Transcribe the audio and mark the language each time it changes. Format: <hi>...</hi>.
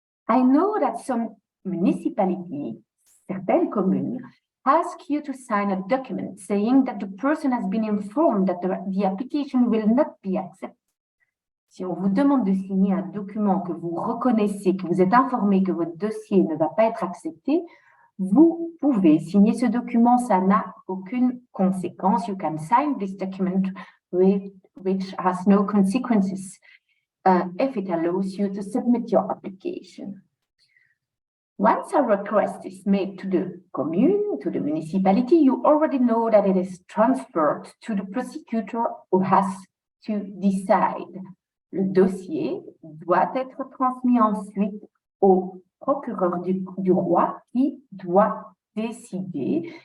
<en>I know that some municipalities,</en> <fr>certaines communes,</fr> <en>ask you to sign a document saying that the person has been informed that the application will not be accepted.</en> <fr>Si on vous demande de signer un document que vous reconnaissez, que vous êtes informé que votre dossier ne va pas être accepté, vous pouvez signer ce document, ça n'a aucune conséquence.</fr> <en>You can sign this document which has no consequences if it allows you to submit your application. Once a request is made to the commune, to the municipality, you already know that it is transferred to the prosecutor who has to decide.</en> <fr>Le dossier doit être transmis ensuite au procureur du roi qui doit décider.</fr>